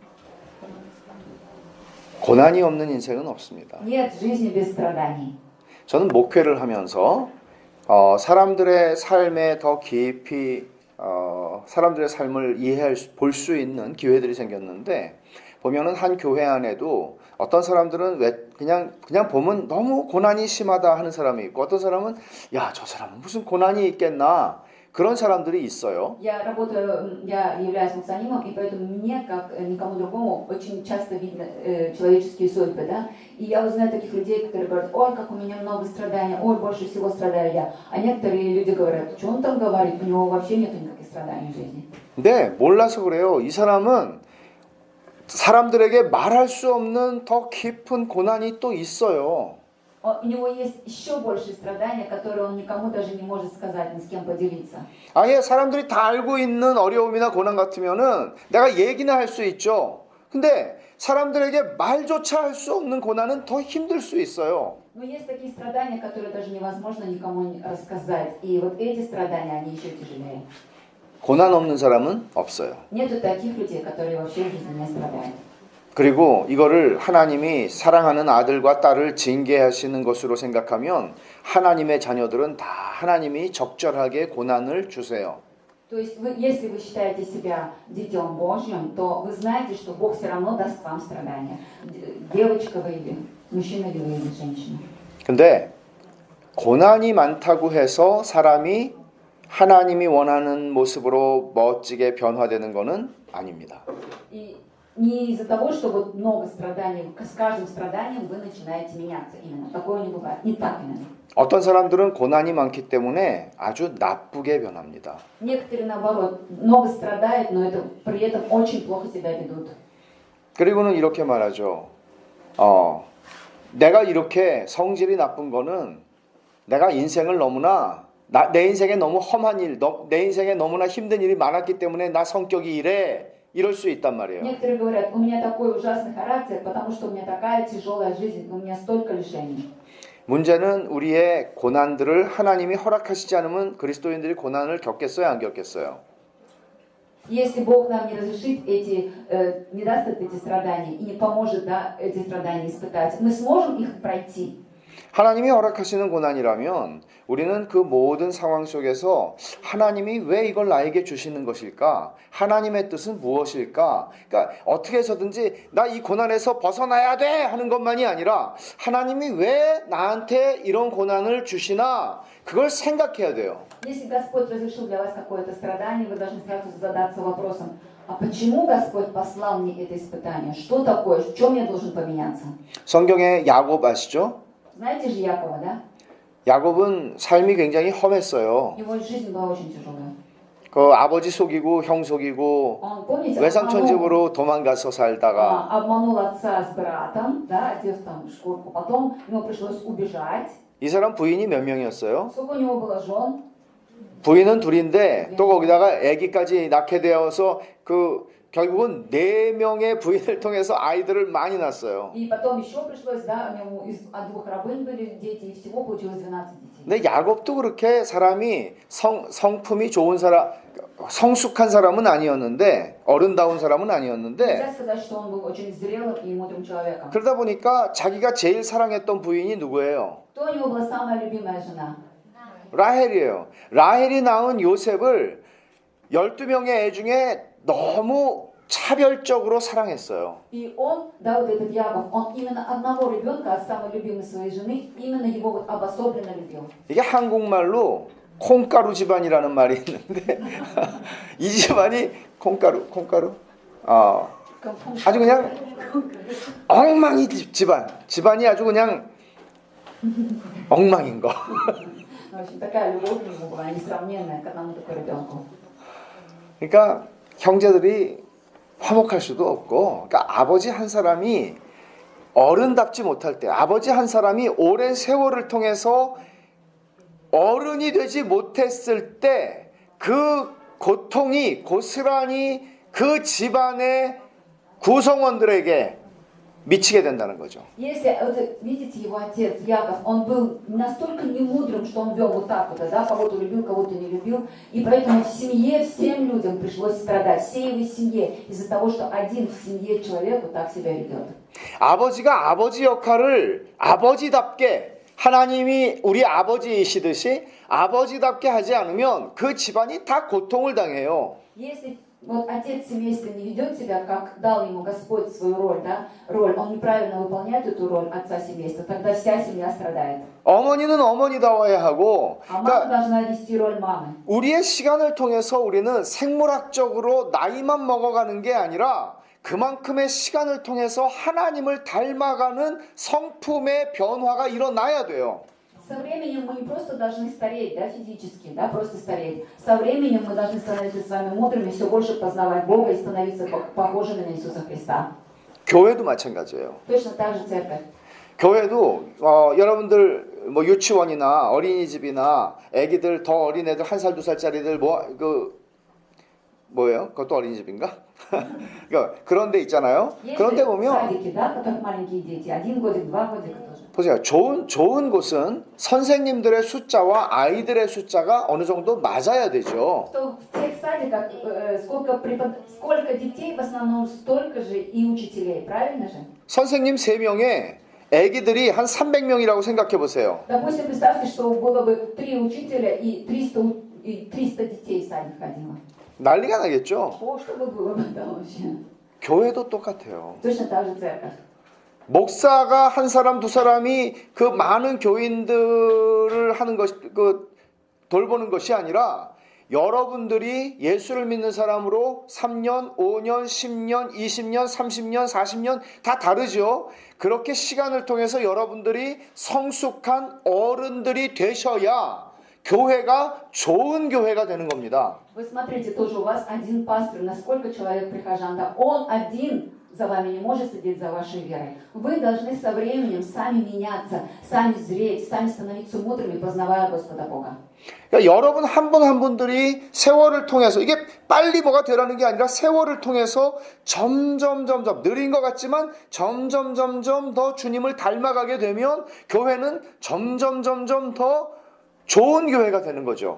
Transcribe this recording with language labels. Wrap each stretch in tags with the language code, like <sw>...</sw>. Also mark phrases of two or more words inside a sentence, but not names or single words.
<ko>고난이 없는 인생은 없습니다.</ko> <ru>Нет жизни без страданий.</ru> <ko>저는 목회를 하면서 사람들의 삶에 더 깊이 사람들의 삶을 볼 수 있는 기회들이 생겼는데 보면은 한 교회 안에도 어떤 사람들은 그냥 보면 너무 고난이 심하다 하는 사람이 있고 어떤 사람은 야, 저 사람은 무슨 고난이 있겠나 그런 사람들이 있어요.</ko> <ru>Я работаю, я являюсь функционером, и поэтому мне, как никому другому, очень часто видно человеческие судьбы, да. И я узнаю таких людей, которые говорят: ой, как у меня много страданий, ой, больше всего страдаю я. А некоторые люди говорят: что он там говорит, у него вообще нет никаких страданий в жизни.</ru> <ko>네, 몰라서 그래요. 이 사람은 사람들에게 말할 수 없는 더 깊은 고난이 또 있어요.</ko> <ru>У него есть еще больше страдания, которые он никому даже не может сказать, ни с кем поделиться.</ru> <ko>아예 사람들이 다 알고 있는 어려움이나 고난 같으면은 내가 얘기나 할 수 있죠. 근데 사람들에게 말조차 할 수 없는 고난은 더 힘들 수 있어요.</ko> <ru>Но есть такие страдания, которые даже невозможно никому рассказать. И вот эти страдания, они еще тяжелее.</ru> <ko>고난 없는 사람은 없어요.</ko> <ru>Нету таких людей, которые вообще в жизни не страдают.</ru> <ko>그리고 이거를 하나님이 사랑하는 아들과 딸을 징계하시는 것으로 생각하면 하나님의 자녀들은 다 하나님이 적절하게 고난을 주세요.</ko> <ru>То есть, если вы считаете себя детем Божьим, то вы знаете, что Бог все равно даст вам страдания. Девочка вы или мужчина ли вы или женщина.</ru> <ko>근데 고난이 많다고 해서 사람이 하나님이 원하는 모습으로 멋지게 변화되는 것은 아닙니다.</ko> <ru>И не из-за того, что вот много страданий, с каждым страданием вы начинаете меняться. Именно такое не бывает. Не так именно.</ru> <ko>어떤 사람들은 고난이 많기 때문에 아주 나쁘게 변합니다.</ko> <ru>Некоторые, наоборот, много страдают, но это, при этом очень плохо себя ведут.</ru> <ko>그리고는 이렇게 말하죠. 내가 이렇게 성질이 나쁜 거는 내가 인생을 너무나 내 인생에 너무 험한 일, 내 인생에 너무나 힘든 일이 많았기 때문에 나 성격이 이래. 이럴 수 있단 말이에요.</ko> <ru>Некоторые говорят: у меня такой ужасный характер, потому что у меня такая тяжелая жизнь, у меня столько лишений.</ru> <ko>문제는 우리의 고난들을 하나님이 허락하시지 않으면 그리스도인들이 고난을 겪겠어요, 안 겪겠어요?</ko> <ru>Если Бог нам не разрешит не даст эти страдания и не поможет, да, эти страдания испытать, мы сможем их пройти.</ru> <ko>하나님이 허락하시는 고난이라면 우리는 그 모든 상황 속에서 하나님이 왜 이걸 나에게 주시는 것일까? 하나님의 뜻은 무엇일까? 그러니까 어떻게 해서든지 나 이 고난에서 벗어나야 돼 하는 것만이 아니라 하나님이 왜 나한테 이런 고난을 주시나 그걸 생각해야 돼요.</ko> <ru>Если Господь разрешил для вас какое-то страдание, вы должны сразу задаться вопросом: а почему Господь послал мне это испытание? Что такое? В чем я должен поменяться?</ru> <ko>성경에 야곱 아시죠?</ko> <ru>Знаете же Якова, да?</ru> <ko>야곱은 삶이 굉장히 험했어요.</ko> <ru>Его жизнь была очень тяжелая.</ru> <ko>그 아버지 속이고 형 속이고</ko> <ru>Он, помните,</ru> <ko>외삼촌 집으로 도망가서 살다가</ko> <ru>обманул отца с братом, да, одев там шкурку. Потом ему пришлось убежать.</ru> <ko>이 사람 부인이 몇 명이었어요?</ko> <ru>Сколько у него было жен?</ru> <ko>부인은 둘인데 또 거기다가 아기까지 낳게 되어서 그 결국은 4명의 부인을 통해서 아이들을 많이 낳았어요.</ko> <ru>И потом еще пришлось, да, у него от 2 рабынь были дети, и всего получилось 12 детей.</ru> <ko>근데 야곱도 그렇게 사람이 성품이 좋은 사람, 성숙한 사람은 아니었는데 어른다운 사람은 아니었는데</ko> <ru>Нельзя сказать, что он был очень зрелым и мудрым человеком.</ru> <ko>그러다 보니까 자기가 제일 사랑했던 부인이 누구예요?</ko> <ru>Кто у него была самая любимая жена?</ru> <ko>라헬이에요. 라헬이 낳은 요셉을 12명의 애 중에 너무 차별적으로 사랑했어요.</ko> <ru>И он, да, вот этот Яков, он именно одного ребенка от самой любимой своей жены, именно его вот обособленно любил.</ru> <ko>이게 한국말로 콩가루 집안이라는 말이 있는데 이 집안이 콩가루 아주 그냥 엉망이 집안이 아주 그냥 엉망인 거.</ko> <ru>В общем, такая любовь у него была несравненная к одному только ребенку.</ru> <ko>그러니까 형제들이 화목할 수도 없고, 그러니까 아버지 한 사람이 어른답지 못할 때, 아버지 한 사람이 오랜 세월을 통해서 어른이 되지 못했을 때 그 고통이 고스란히 그 집안의 구성원들에게 미치게 된다는 거죠.</ko> <ru>Если, вот, видите, его отец Яков, он был настолько немудрым, что он вел вот так вот, да, кого-то любил, кого-то не любил, и поэтому в семье всем людям пришлось страдать, всей его семье, из-за того, что один в семье человек вот так себя ведет.</ru> <ko>아버지가 아버지 역할을 아버지답게 하나님이 우리 아버지이시듯이 아버지답게 하지 않으면 그 집안이 다 고통을 당해요.</ko> <ru>Если Вот отец семейства не ведет себя, как дал ему Господь свою роль, да, роль, он неправильно выполняет эту роль отца семейства, тогда вся семья страдает.</ru> <ko>어머니는 어머니다워야 하고,</ko> <ru>А мама</ru> <ko>그러니까</ko> <ru>должна вести роль мамы.</ru> <ko>우리의 시간을 통해서 우리는 생물학적으로 나이만 먹어가는 게 아니라 그만큼의 시간을 통해서 하나님을 닮아가는 성품의 변화가 일어나야 돼요.</ko> <ru>Со временем мы не просто должны стареть, да, физически, да, просто стареть. Со временем мы должны становиться с вами мудрыми, все больше познавать Бога и становиться похожими на Иисуса Христа.</ru> <ko>교회도 마찬가지예요.</ko> <ru>Точно так же церковь.</ru> <ko>교회도 여러분들 뭐 유치원이나 어린이집이나 애기들 더 어린 애들 1살 2살짜리들 뭐예요? 그것도 어린이집인가? 그러니까 그런 데 있잖아요. 그런 데 보면</ko> <ru>садики, да, как маленькие дети, 1 годик, 2 годика тоже.</ru> <ko>보세요. 좋은 곳은 선생님들의 숫자와 아이들의 숫자가 어느 정도 맞아야 되죠.</ko> <ru>Что в тех садиках сколько детей, в основном столько же и учителей, правильно же?</ru> <ko>선생님 3명에 애기들이 한 300명이라고 생각해 보세요.</ko> <ru>Допустим, представьте, что было бы 3 учителя и 300 детей в садик ходило.</ru> <ko>난리가 나겠죠.</ko> <ru>О, что бы было бы там вообще?</ru> <ko>교회도 똑같아요.</ko> <ru>Точно так же церковь.</ru> <ko>목사가 한 사람 두 사람이 그 많은 교인들을 하는 것, 돌보는 것이 아니라 여러분들이 예수를 믿는 사람으로 3년, 5년, 10년, 20년, 30년, 40년 다 다르죠. 그렇게 시간을 통해서 여러분들이 성숙한 어른들이 되셔야 교회가 좋은 교회가 되는 겁니다.</ko> <ru>Вы смотрите, тоже у вас один пастор, на сколько человек прихожан, да, он один за вами не может следить за вашей верой. Вы должны со временем сами меняться, сами зреть, сами становиться мудрыми, познавая Господа Бога.</ru> <ko>그러니까 여러분 한 분 한 분들이 세월을 통해서 이게 빨리 뭐가 되라는 게 아니라 세월을 통해서 점점 느린 것 같지만 점점 더 주님을 닮아가게 되면 교회는 점점 더 좋은 교회가 되는 거죠.</ko>